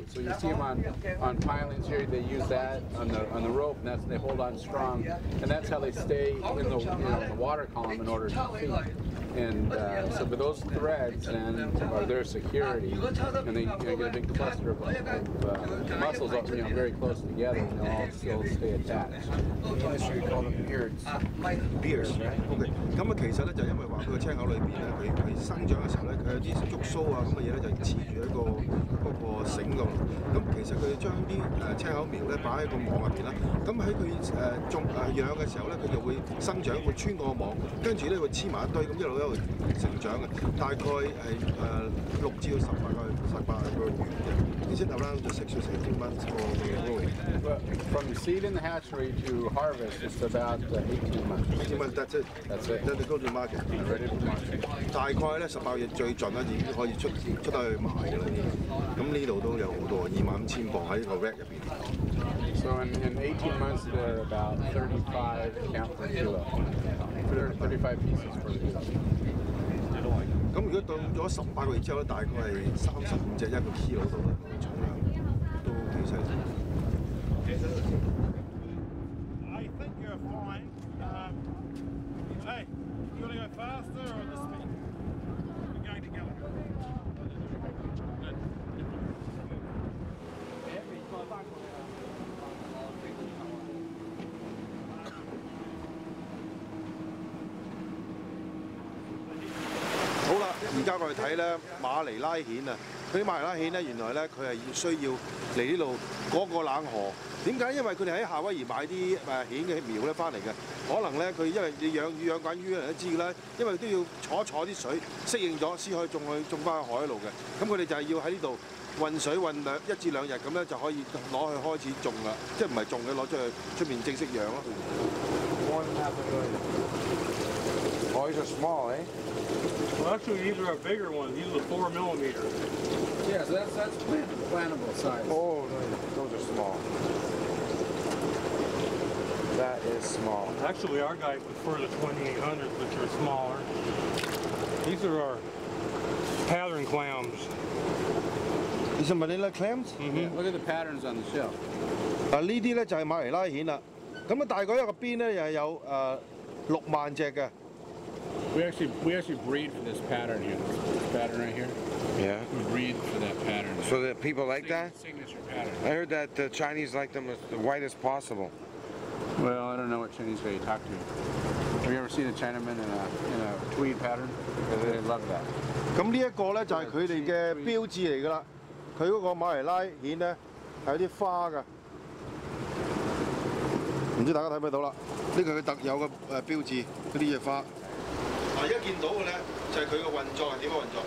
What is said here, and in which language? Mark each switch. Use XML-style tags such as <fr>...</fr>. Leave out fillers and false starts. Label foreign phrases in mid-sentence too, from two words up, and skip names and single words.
<en>So you see them on pilings here. They use that on the rope, and they hold on strong, and that's how they stay in the water column in order to feed. And so with those threads are their security, and they get a big cluster of mussels up, very close together, and they'll all still stay attached. In the industry, we call them beards. Beards, OK。</en> <yue>咁啊，其實咧就因為話佢個青口裏邊咧，佢生長嘅時候咧，佢有啲觸鬚啊咁嘅嘢咧，就黐住喺嗰個繩度。咁其實佢將啲青口苗咧擺喺個網入邊啦。咁喺佢養嘅時候咧，佢就會生長，會穿過個網，跟住咧會黐埋一堆，咁一路成長嘅。大概係6至到18個月嘅。</yue> <en>Is it around the 6 to 18 months for growing? From seed in the hatchery to harvest, it's about 18 months. 18 months, that's it. That's it. Then they go to market. Ready for market.</en> <yue>大概咧18月最盡啦，已經可以出得去賣㗎啦。咁呢度都有好多25,000磅喺個 rack 入邊。</yue> <en>So in 18 months, they're about 35 count per kilo. 35 pieces per kilo.</en> <yue>咁如果到咗18個月之後咧，大概係35隻一個 kilo 度啦，重量都幾犀利。</yue> <en>I think you're fine. Hey, you want to go faster or this speed? We're going together. Good.</en> <yue>好啦，而家我哋睇咧馬尼拉蜆啊，嗰啲馬尼拉蜆咧，原來咧佢係需要嚟呢度過個冷河。點解？因為佢哋喺夏威夷買啲蜆嘅苗咧翻嚟嘅，可能咧佢因為你養魚養緊魚，人都知㗎啦，因為都要坐啲水，適應咗先可以種翻去海路嘅。咁佢哋就係要喺呢度運水運1至2日咁咧，就可以攞去開始種啦，即係唔係種嘅，攞出面正式養咯。</yue> <en>Oh, these are small, eh? Actually, these are our bigger ones. These are 4 millimeter. Yeah, so that's plantable size. Oh, those are small. That is small. Actually, our guys prefer the 2800s, which are smaller. These are our pattern clams. These are Manila clams。 Yeah, look at the patterns on the shell.</en> <yue>嗱呢啲咧就係馬尼拉蜆啦。咁啊大概一個邊咧又係有6萬隻嘅。</yue> <en>We actually breed for this pattern here. This pattern right here. Yeah. We breed for that pattern. So that people like that? Signature pattern. I heard that the Chinese like them as the white as possible. Well, I don't know what Chinese guy you talk to. Have you ever seen a Chinaman in a tweed pattern? They love that.</en> <yue>咁呢一個咧就係佢哋嘅標誌嚟㗎啦。佢嗰個馬尼拉蜆咧係有啲花㗎，唔知大家睇唔睇到啦？呢個佢特有嘅標誌，嗰啲嘢花。嗱，而家見到嘅咧就係佢嘅運作係點樣運作？</yue>